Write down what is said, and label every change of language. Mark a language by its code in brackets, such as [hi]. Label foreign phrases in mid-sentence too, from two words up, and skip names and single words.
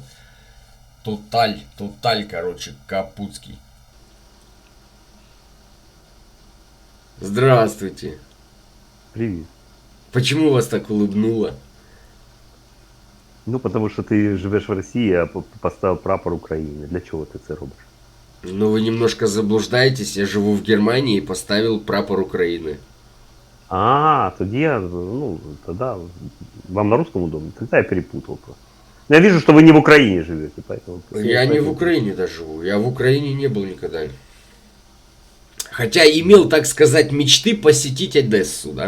[ru] Тоталь, короче, Капутский. Здравствуйте. Привет. Почему вас так улыбнуло? Ну, потому что ты живешь в России, а поставил [uk] прапор України. Для чого ти це робиш? Ну, [ru] вы немножко заблуждаетесь. Я живу в Германии и поставил прапор Украины. А, [uk] тоді я, [ru] ну, тогда вам на русском удобно. Тогда я перепутал просто. Но я вижу, что вы не в Украине живете, поэтому... Я не в Украине даже живу. Я в Украине не был никогда. Хотя имел, так сказать, мечты посетить Одессу, да?